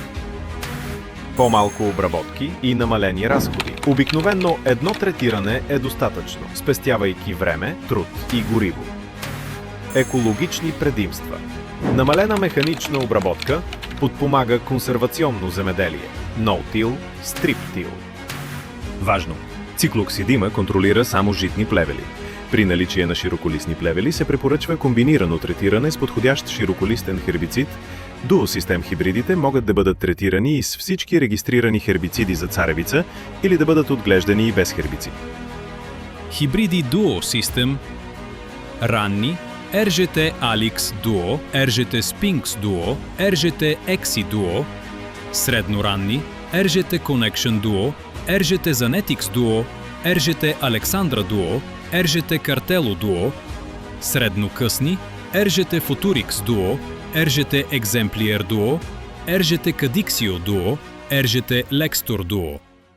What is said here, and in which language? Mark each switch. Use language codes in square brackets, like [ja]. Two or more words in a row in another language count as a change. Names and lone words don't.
[bg] По-малко обработки и намалени разходи. Обикновено едно третиране е достатъчно, спестявайки време, труд и гориво. Екологични предимства. Намалена механична обработка подпомага консервационно земеделие. [en] No-till, strip-till. [bg] Важно! Циклоксидима контролира само житни плевели. При наличие на широколистни плевели се препоръчва комбинирано третиране с подходящ широколистен хербицид. Дуо-систем хибридите могат да бъдат третирани и с всички регистрирани хербициди за царевица или да бъдат отглеждани и без хербицид. Хибриди Duo System ранни RGT Alix Duo, RGT Sphinx Duo, RGT Exi Duo, средноранни RGT Connection Duo, RGT Zanetix Duo, RGT Alexandra Duo, RGT Cartelo Duo, среднокъсни RGT Futurix Duo, RGT Exemplier Duo, RGT Cadixio Duo, RGT Lextur Duo.